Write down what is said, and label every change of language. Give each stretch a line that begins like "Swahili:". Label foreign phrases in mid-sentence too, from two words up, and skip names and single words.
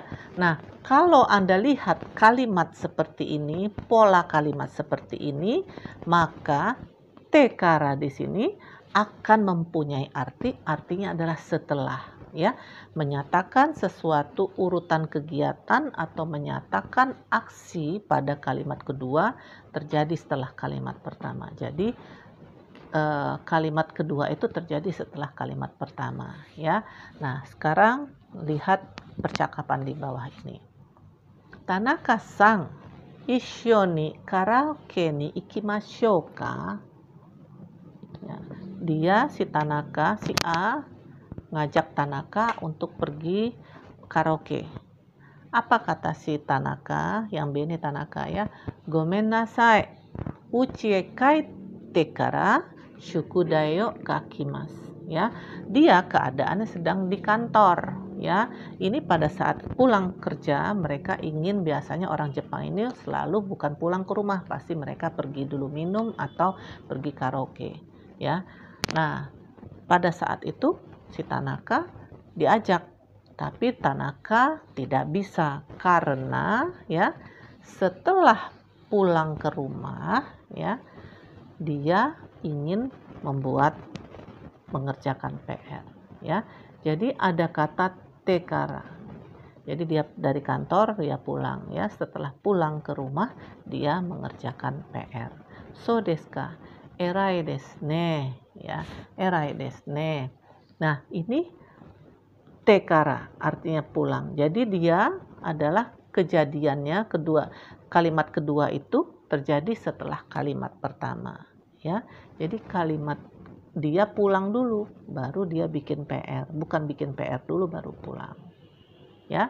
Indonesian: Nah, kalau Anda lihat kalimat seperti ini, pola kalimat seperti ini, maka tekara di sini akan mempunyai artinya adalah setelah ya, menyatakan sesuatu urutan kegiatan atau menyatakan aksi pada kalimat kedua terjadi setelah kalimat pertama. Jadi kalimat kedua itu terjadi setelah kalimat pertama ya. Nah, sekarang lihat percakapan di bawah ini.
Japanese: 田中さん、一緒にカラオケに行きましょうか?
Indonesian: Ya, dia si Tanaka, si A ngajak Tanaka untuk pergi karaoke. Apa kata si Tanaka? Yang B ini Tanaka ya.
Japanese: ごめんなさい。うちへ書いてから宿題を書きます.
Indonesian: Ya, dia keadaannya sedang di kantor ya. Ini pada saat pulang kerja, mereka ingin, biasanya orang Jepang ini selalu bukan pulang ke rumah, pasti mereka pergi dulu minum atau pergi karaoke ya. Nah, pada saat itu si Tanaka diajak, tapi Tanaka tidak bisa karena ya setelah pulang ke rumah ya dia ingin mengerjakan PR ya. Jadi ada kata tekara. Jadi dia dari kantor dia pulang ya, setelah pulang ke rumah dia mengerjakan PR.
Japanese: そうですか? 偉いですね ya. 偉いですね.
Indonesian: Nah, ini tekara artinya pulang. Jadi dia adalah kejadiannya kedua. Kalimat kedua itu terjadi setelah kalimat pertama ya. Jadi kalimat dia pulang dulu baru dia bikin PR, bukan bikin PR dulu baru pulang ya.